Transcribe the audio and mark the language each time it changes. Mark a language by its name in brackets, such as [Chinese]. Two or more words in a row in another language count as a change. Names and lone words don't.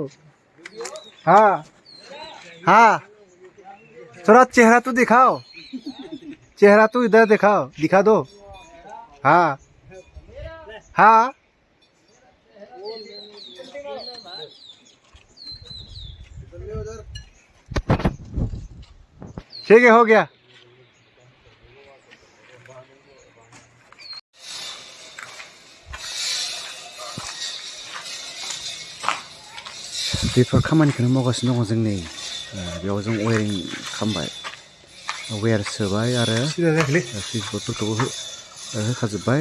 [Hindi] हाँ हाँ थोड़ा चेहरा तो दिखाओ, चेहरा तो इधर दिखाओ, दिखा दो। हाँ हाँ ठीक है, हो गया। [Bodo] बेफोर खामानिखौनो मावगासिनो दङ जों नै बेयाव जों वेरिं खालामबाय, वेर सोबाय आरो सुइचबर्डफोरखौबो होखाजोब्बाय।